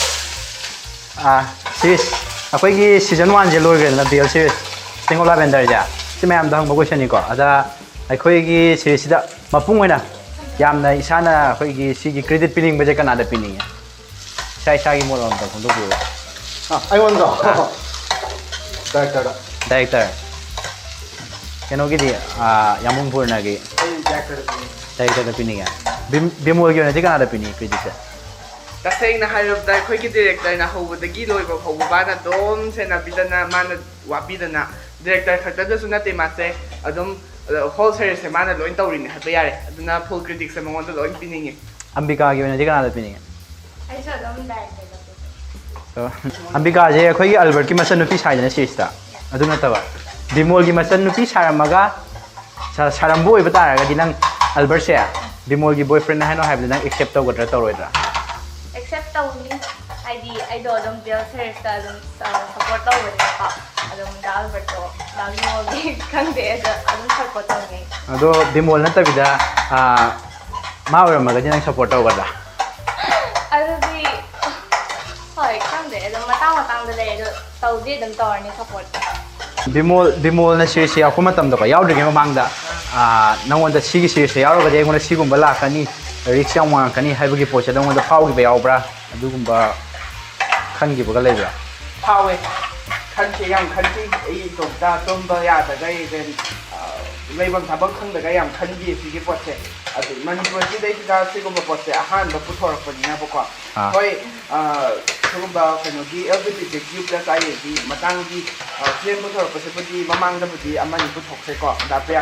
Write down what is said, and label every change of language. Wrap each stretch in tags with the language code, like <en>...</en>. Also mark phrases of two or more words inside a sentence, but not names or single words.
<mni>ꯁꯤꯔꯤꯁ ꯑꯩꯈꯣꯏꯒꯤ ꯁꯤꯖꯟ 1ꯁꯦ ꯂꯣꯏꯈ꯭ꯔꯦꯗꯅ</mni> <en>BL series</en> <mni>Sting of Lavender ꯁꯤ ꯃꯌꯥꯝꯗ ꯍꯪꯕ ꯀꯣꯏꯁꯟꯅꯤꯀꯣ ꯑꯗ ꯑꯩꯈꯣꯏꯒꯤ ꯁꯤꯔꯤꯁꯁꯤꯗ ꯃꯄꯨꯡ ꯑꯣꯏꯅ ꯌꯥꯝꯅ ꯏꯁꯥꯅ ꯑꯩꯈꯣꯏꯒꯤ ꯁꯤꯒꯤ ꯀ꯭ꯔꯦꯗꯤꯠ ꯄꯤꯅꯤꯡꯕꯁꯦ ꯀꯅꯥꯗ ꯄꯤꯅꯤꯡꯉꯦ ꯏꯁꯥꯒꯤ ꯃꯣꯠ ꯑꯃꯇ ꯐꯣꯡꯗꯣꯛꯄꯤꯌꯨ ꯑꯩꯉꯣꯟꯗ ꯗꯥꯏꯔꯦꯛꯇꯔꯗ ꯗꯥꯏꯔꯦꯛꯇꯔ ꯀꯩꯅꯣꯒꯤꯗꯤ ꯌꯥꯃꯨꯡ ꯄꯨꯔꯅꯒꯤ ꯗꯥꯏꯔꯦꯛꯇꯔꯗ ꯄꯤꯅꯤꯡꯉꯦ ꯕꯤꯃꯣꯜꯒꯤ ꯑꯣꯏꯅꯗꯤ ꯀꯅꯥꯗ ꯄꯤꯅꯤꯡꯉꯦ ꯀ꯭ꯔꯦꯗꯤꯠꯁꯦ ꯇꯁꯦꯡꯅ ꯍꯥꯏꯔꯕꯗꯥ ꯑꯈꯣꯏꯒꯤ ꯗꯥꯏꯔꯦꯛꯇꯔꯅ ꯍꯧꯕꯗꯒꯤ ꯂꯣꯏꯕ ꯐꯧꯕ ꯕꯥꯅ ꯗꯣꯝ ꯁꯦꯅꯥꯕꯤꯗꯅ ꯃꯥꯅ ꯋꯥꯕꯤꯗꯅ ꯗꯥꯏꯔꯦꯛꯇꯔ ꯈꯠꯗꯁꯨ ꯅꯇꯦ ꯃꯁꯦ ꯑꯗꯨꯝ</mni> <en>whole series</en> <mni>ꯁꯦ ꯃꯥꯅ ꯂꯣꯏꯅ ꯇꯧꯔꯤꯅꯦ ꯍꯕ ꯌꯥꯔꯦ ꯑꯗꯨꯅ</mni> <en>full critic</en> <mni>ꯁꯦ ꯃꯉꯣꯟꯗꯥ ꯂꯣꯏꯅ ꯄꯤꯅꯤꯡꯉꯦ ꯑꯝꯕꯤꯀꯥꯒꯤ ꯑꯣꯏꯅꯗꯤ ꯀꯅꯥꯗ ꯄꯤꯅꯤꯡꯉꯦ ꯑꯩꯁꯨ ꯑꯗꯨꯝ ꯗꯥꯏꯔꯦꯛꯇꯔꯗ ꯑꯝꯕꯤꯀꯥꯖꯦ ꯑꯈꯣꯏꯒꯤ ꯑꯜꯕꯔꯠꯀꯤ ꯃꯆꯅꯨꯄꯤ ꯁꯥꯏꯗꯅ ꯁꯤꯔꯤꯖꯇꯥ ꯑꯗꯨ ꯅꯠꯇꯕ ꯕꯤꯃꯣꯜꯒꯤ ꯃꯆꯅꯨꯄꯤ ꯁꯥꯔꯃꯒ ꯁꯥꯔꯃꯕꯣ ꯑꯣꯏꯕ ꯇꯥꯔꯒꯗꯤ ꯅꯪ ꯑꯜꯕꯔꯠ ꯁꯦ ꯕꯤꯃꯣꯜꯒꯤ ꯕꯣꯏꯐ꯭ꯔꯦꯟꯗ ꯍꯥꯏꯅꯣ ꯍꯥꯏꯕꯗꯤ ꯅꯪ ꯑꯦꯛꯁꯦꯞꯠ ꯇꯧꯒꯗ꯭ꯔꯥ ꯇꯧꯔꯣꯏꯗ꯭ꯔꯥ ꯑꯦꯛꯁꯦꯞꯠ ꯇꯧꯅꯤ ꯍꯥꯏꯗꯤ ꯑꯩꯗꯣ ꯑꯗꯨꯝ</mni> <en>BL series</en> <mni>ꯑꯗꯨꯝ ꯁꯞꯄꯣꯔꯠ ꯇꯧꯕꯅꯦꯕꯀꯣ ꯑꯗꯨꯝ ꯗꯥꯜꯕꯔꯠꯇꯣ ꯕꯤꯃꯣꯜꯒꯤ ꯈꯪꯗꯦ ꯑꯗꯨꯝ ꯁꯞꯄꯣꯔꯠ ꯇꯧꯅꯩ ꯑꯗꯣ ꯕꯤꯃꯣꯜ ꯅꯠꯇꯕꯤꯗ ꯃꯥ ꯑꯣꯏꯔꯝꯃꯒꯗꯤ ꯅꯪ ꯁꯞꯄꯣꯔꯠ ꯇꯧꯒꯗ꯭ꯔꯥ ꯑꯗꯨꯗꯤ ꯍꯣꯏ ꯈꯪꯗꯦ ꯑꯗꯨꯝ ꯃꯇꯥꯡꯗ ꯂꯩ ꯑꯗꯣ ꯇꯧꯗꯤ ꯑꯗꯨꯝ ꯇꯧꯔꯅꯤ ꯁꯞꯄꯣꯔꯠ ꯕꯤꯃꯣꯜꯅ ꯁꯤꯔꯤꯁꯁꯦ ꯌꯥꯎꯔꯛꯄ ꯃꯇꯝꯗꯀꯣ ꯌꯥꯎꯗ꯭ꯔꯤꯉꯩ ꯃꯃꯥꯡꯗ ꯅꯪꯉꯣꯟꯗ ꯁꯤꯒꯤ ꯁꯤꯔꯤꯁꯁꯦ ꯌꯥꯎꯔꯒꯗꯤ ꯑꯩꯉꯣꯟꯗ ꯁꯤꯒꯨꯝꯕ ꯂꯥꯛꯀꯅꯤ ꯔꯤꯛꯁ ꯌꯥꯝ ꯋꯥꯡꯉꯛꯀꯅꯤ ꯍꯥꯏꯕꯒꯤ ꯄꯣꯠꯁꯦ ꯅꯪꯉꯣꯟꯗ ꯐꯥꯎꯈꯤꯕ ꯌꯥꯎꯕ꯭ꯔꯥ ꯑꯗꯨꯒꯨꯝꯕ ꯈꯟꯈꯤꯕꯒ ꯂꯩꯕ꯭ꯔꯥ ꯐꯥꯎꯦ ꯈꯟꯁꯦ ꯌꯥꯝ ꯈꯟꯁꯦ ꯏ ꯇꯣꯕꯗꯥ ꯇꯣꯝꯕ ꯌꯥꯗꯒꯩ ꯗꯦꯟ ꯂꯩꯐꯝ ꯊꯕꯛ ꯈꯪꯗꯒ ꯌꯥꯝ ꯈꯟꯈꯤ ꯁꯤꯒꯤ ꯄꯣꯠꯁꯦ ꯑꯗꯨ ꯃꯅꯤꯄꯨꯔꯁꯤꯗꯩꯁꯤꯗ ꯁꯤꯒꯨꯝꯕ ꯄꯣꯠꯁꯦ ꯑꯍꯥꯟꯕ ꯄꯨꯊꯣꯔꯛꯄꯅꯤꯅꯀꯣ ꯍꯣꯏ ꯁꯤꯒꯨꯝꯕ ꯀꯩꯅꯣꯒꯤ LGBTQ+IAꯒꯤ ꯃꯇꯥꯡꯒꯤ ꯐꯤꯂꯝ ꯄꯨꯊꯣꯔꯛꯄꯁꯤꯕꯨꯗꯤ ꯃꯃꯥꯡꯗꯕꯨꯗꯤ ꯑꯃꯅꯤ ꯄꯨꯊꯣꯛꯈ꯭ꯔꯦꯀꯣ ꯗꯥꯄ꯭ꯔꯤꯌꯥ</mni>